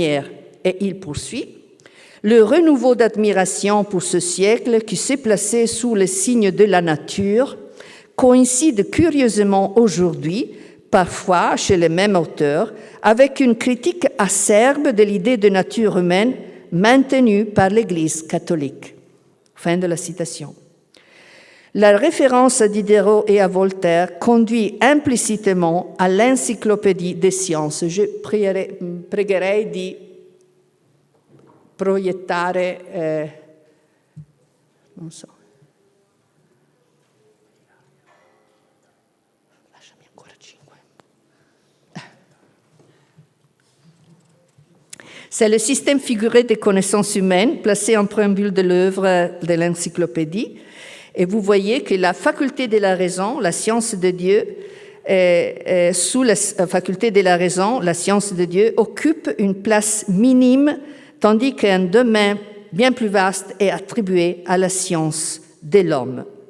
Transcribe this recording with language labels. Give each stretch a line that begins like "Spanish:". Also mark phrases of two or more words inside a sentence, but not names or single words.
French: » Et il poursuit « Le renouveau d'admiration pour ce siècle qui s'est placé sous le signe de la nature coïncide curieusement aujourd'hui, parfois chez les mêmes auteurs, avec une critique acerbe de l'idée de nature humaine maintenue par l'Église catholique. » Fin de la citation. La référence à Diderot et à Voltaire conduit implicitement à l'encyclopédie des sciences.
Italian: Je pregherei di proiettare, non so. Lasciami ancora 5.
French: C'est le système figuré des connaissances humaines placé en préambule de l'œuvre de l'encyclopédie. Et vous voyez que la faculté de la raison, la science de Dieu, sous la faculté de la raison, la science de Dieu occupe une place minime, tandis qu'un domaine bien plus vaste est attribué à la science de l'homme.